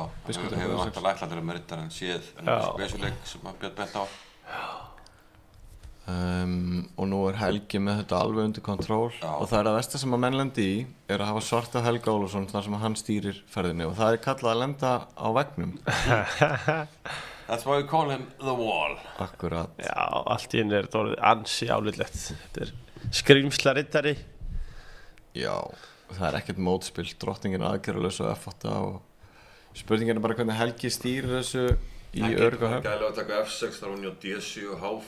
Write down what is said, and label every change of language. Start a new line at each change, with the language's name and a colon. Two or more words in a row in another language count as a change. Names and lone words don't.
Icelandic: Já, hann hefur vantilega ætlaður með riddarinn séð vesuleik sem hann björn bent á. Og nú er Helgi með þetta alveg undir kontról og það er að versta sem að menn lendi í er að hafa svarta Helga Ólafsson þar sem hann stýrir ferðinni og það er kallað að lenda á veggnum.
English: That's why we call him the wall.
Icelandic: Akkurat. Já, allt í einu er þetta orðið ansi álitlegt. Þetta er skrýmsla riddari. Já, það er ekkert mótspill, drottningin aðgerðalaus og F8 og spurningin er bara hvernig Helgi stýrir þessu í örugga höfn. Hann gæti að taka F6 þar hún á D7 og H5.